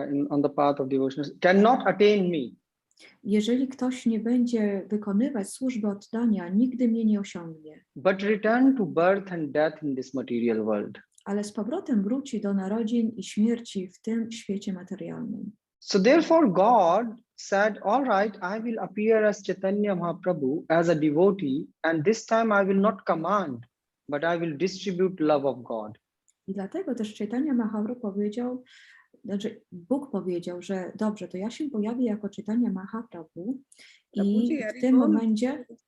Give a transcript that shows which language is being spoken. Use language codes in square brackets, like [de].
[en] on the path of devotion cannot attain me. [pl] Jeżeli ktoś nie będzie wykonywać służby oddania, nigdy mnie nie osiągnie. [en] But return to birth and death in this material world. [pl] Ale z powrotem wróci do narodzin i śmierci w tym świecie materialnym. [en] So therefore God said, all right, I will appear as Chaitanya Mahaprabhu as a devotee, and this time I will not command, but I will distribute love of God. [pl] I dlatego też Chaitanya Mahaprabhu powiedział, znaczy Bóg powiedział, że dobrze, to ja się pojawię jako Chaitanya Mahaprabhu i w tym momencie...